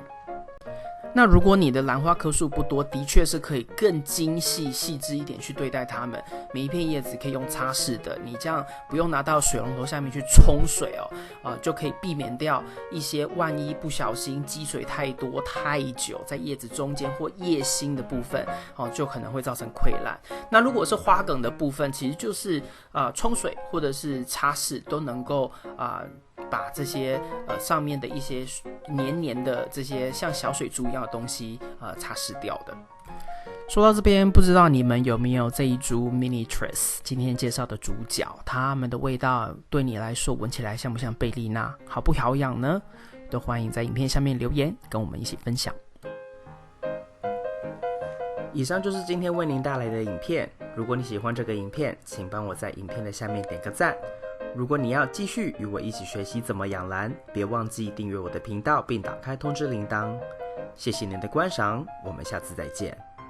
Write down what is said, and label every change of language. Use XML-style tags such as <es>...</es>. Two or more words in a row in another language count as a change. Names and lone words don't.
<zh>那如果你的蘭花棵數不多，的確是可以更精細細緻一點去對待它們。每一片葉子可以用擦拭的，你這樣不用拿到水龍頭下面去沖水就可以避免掉一些萬一不小心積水太多太久，在葉子中間或葉心的部分就可能會造成潰爛。那如果是花梗的部分，其實就是沖水或者是擦拭都能夠把這些上面的一些黏黏的這些像小水珠一樣的東西擦拭掉的。說到這邊，不知道你們有沒有這一株 Minitress 今天介紹的主角，它們的味道對你來說聞起來像不像貝麗娜，好不好養呢？都歡迎在影片下面留言跟我們一起分享。以上就是今天為您帶來的影片，如果你喜歡這個影片，請幫我在影片的下面點個讚。如果你要繼續與我一起學習怎麼養蘭，別忘記訂閱我的頻道並打開通知鈴鐺。謝謝您的觀賞，我們下次再見。</zh>